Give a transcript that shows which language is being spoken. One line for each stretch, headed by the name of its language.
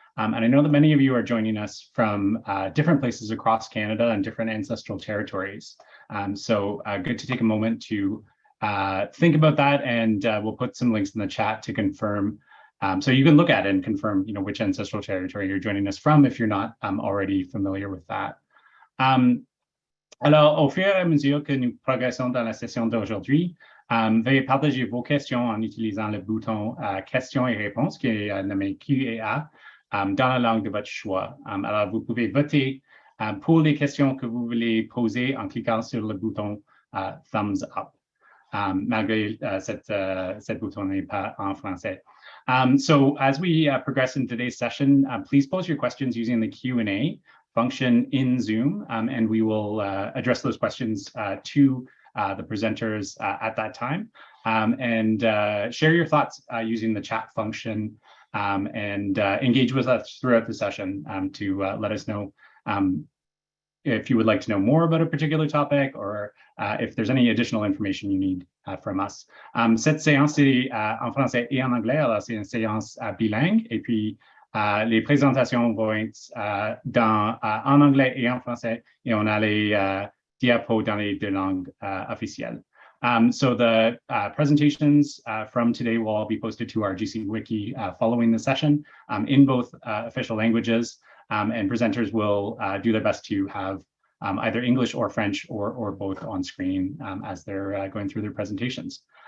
English: And I know that many of you are joining us from different places across Canada and different ancestral territories. So good to take a moment to think about that, and we'll put some links in the chat to confirm, so you can look at it and confirm, which ancestral territory you're joining us from if you're not already familiar with that.
French: Alors, au fur et à mesure que nous progressons dans la session d'aujourd'hui, veuillez partager vos questions en utilisant le bouton questions et réponses qui est nommé Q&A dans la langue de votre choix. Alors, vous pouvez voter pour les questions que vous voulez poser en cliquant sur le bouton
English: thumbs up.
French: Malgré cette bouton n'est pas en français.
English: So as we progress in today's session, please post your questions using the Q&A function in Zoom, and we will address those questions to the presenters at that time. And share your thoughts using the chat function, and engage with us throughout the session to let us know if you would like to know more about a particular topic, or if there's any additional information you need from us.
French: Cette séance est en français et en anglais, alors c'est une séance bilingue, et puis les présentations vont être en anglais et en français, et on a les diapos dans les deux langues officielles.
English: So the presentations from today will all be posted to our GC Wiki following the session in both official languages. And presenters will do their best to have either English or French or both on screen as they're going through their presentations.